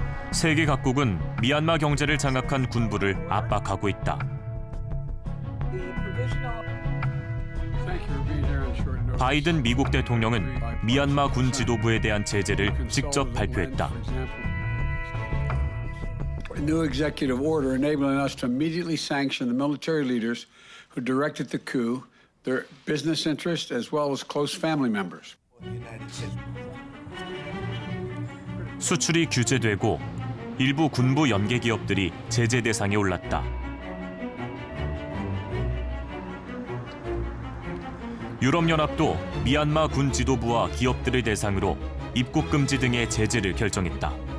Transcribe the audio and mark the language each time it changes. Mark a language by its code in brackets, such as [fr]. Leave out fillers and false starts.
[ko] 세계 각국은 미얀마 경제를 장악한 군부를 압박하고 있다. 바이든 미국 대통령은 미얀마 군 지도부에 대한 제재를 직접 발표했다. [en] A new executive order enabling us to immediately sanction the military leaders who directed the coup, their business interests, as well as close family members. [ko] 수출이 규제되고 일부 군부 연계 기업들이 제재 대상에 올랐다. 유럽연합도 미얀마 군 지도부와 기업들을 대상으로 입국 금지 등의 제재를 결정했다.